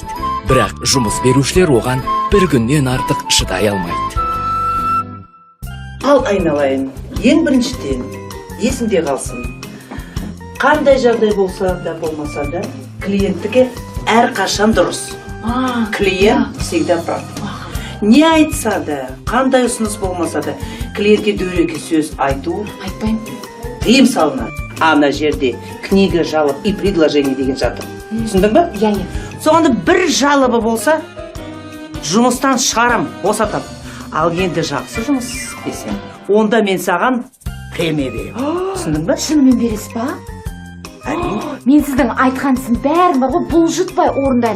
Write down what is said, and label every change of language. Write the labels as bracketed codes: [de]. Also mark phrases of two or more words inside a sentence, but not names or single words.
[kk] Бірақ жұмыс берушілер оған бір күннен артық шыдай алмайды. Ал айналайын, ең біріншіден есіңде қалсын. Қандай жағдай болса да болмаса да, клиенттікі әрқашан дұрыс. [ru] Клиент всегда прав. [kk] Не айтса да, қандай ұсыныс болмаса да, клиентке дөрекі сөз айту Айтпаймын. тыйым салынады. Ана жерде [ru] книга, жалоб и предложение [kk] деген жатыр. Түсіндің ба? Иә. Соғанда бір жалобы болса, жұмыстан шығарам, босатам. Ал енді жақсы жұмыс істесең, онда мен саған премия беремін. Түсіндің ба? Шынымен бересіз ба? Әрине. Мен сіздің айтқаныңыздың бәрін бар ғой, бұлжытпай орындаймын.